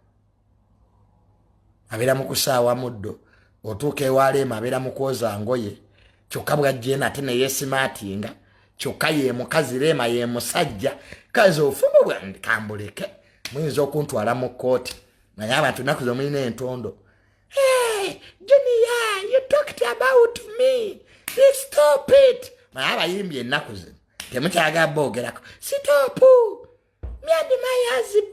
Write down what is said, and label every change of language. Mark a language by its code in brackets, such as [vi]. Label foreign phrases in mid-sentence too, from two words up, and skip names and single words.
[lg] abeera mu kusaawa muddo otuuka ewa Rema abeera mu kwoza ngoye kyokka bwajje nate ne yesimaatinga kyokka ye mukazi Rema ye musajja kazi ofumu bwandi kambuleke muyinza okuntwala mu kkooti naye abantu nnaku zo mulina entondo. [en] Hey, Junior, you talked about me. Stop it. [lg] Naye abayimbi ennaku zino temukyaga boogerako sitopu [en] me and my husband